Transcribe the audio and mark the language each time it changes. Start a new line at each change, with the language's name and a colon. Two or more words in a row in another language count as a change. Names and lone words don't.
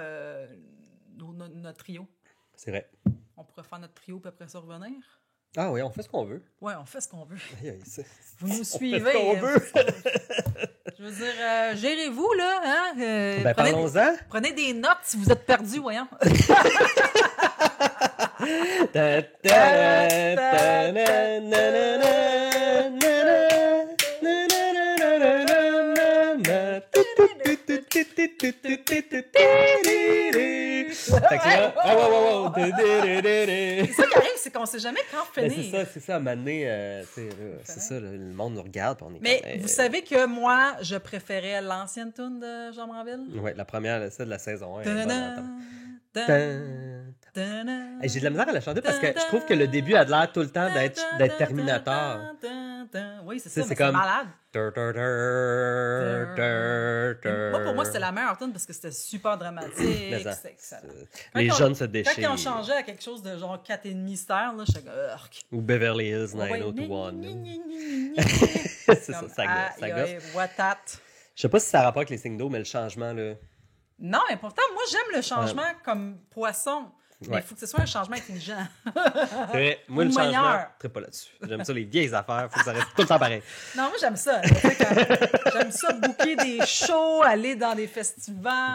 French: notre trio. C'est vrai. On pourrait faire notre trio, puis après ça revenir. Ah oui, on fait ce qu'on veut. Ouais, on fait ce qu'on veut. Aïe, aïe, Vous nous on suivez. fait ce qu'on veut. Je veux dire, gérez-vous, là. Hein? Ben, parlons-en. Prenez des notes si vous êtes perdus, voyons. Ta, ta, ta, ta, na, na, na, na, na, na, na, na, na, tu, tu, tu, tu, tu, tu, tu, tu, tu, tu. Fait que là, wow. C'est ça qui arrive, c'est qu'on sait jamais quand Ben, finir. c'est ça, à un moment donné, c'est ça, là, le monde nous regarde, puis on est Mais comme, vous savez que moi, je préférais l'ancienne tune de Jean Branville. Ouais, la première, celle de la saison 1. Ta-da-da, ta-da-da. J'ai de la misère à la chanter parce que je trouve que le début a l'air tout le temps d'être Terminator. Oui, c'est Tu sais, ça, c'est mais comme- c'est malade. Moi, Moi, pour moi, c'était la meilleure tune parce que c'était super dramatique. Mais ça, C'était excellent. les Quand jeunes se Quand déchirent. ils ont changé à quelque chose de genre 4,5 mystère, là, j'étais comme... Urk. Ou Beverly Hills Ouais. 90210. C'est ça, Comme, ça gosse. Ça gosse.
English: what that?
French: Je sais pas si ça a rapport avec les signes d'eau, mais le changement, là. Non, mais pourtant, moi, j'aime le changement comme poisson. Mais Ouais. il faut que ce soit un changement intelligent. C'est vrai, moi, le Une changement, meilleure. je ne pas là-dessus. J'aime ça, les vieilles affaires, faut que ça reste tout le temps pareil. Non, moi, j'aime ça. Tu sais, j'aime ça booker des shows, aller dans des festivals.